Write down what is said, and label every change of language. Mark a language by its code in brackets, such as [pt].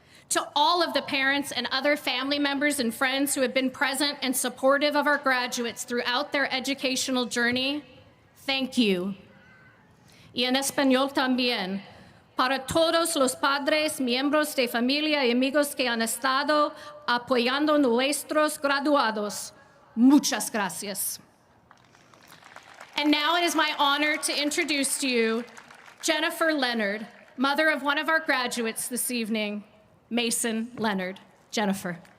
[en] To all of the parents and other family members and friends who have been present and supportive of our graduates throughout their educational journey, thank you. [es] Y en español también. Para todos los padres, miembros de familia y amigos que han estado apoyando nuestros graduados, muchas gracias. [en] And now it is my honor to introduce to you Jennifer Leonard, mother of one of our graduates this evening, Mason Leonard. Jennifer.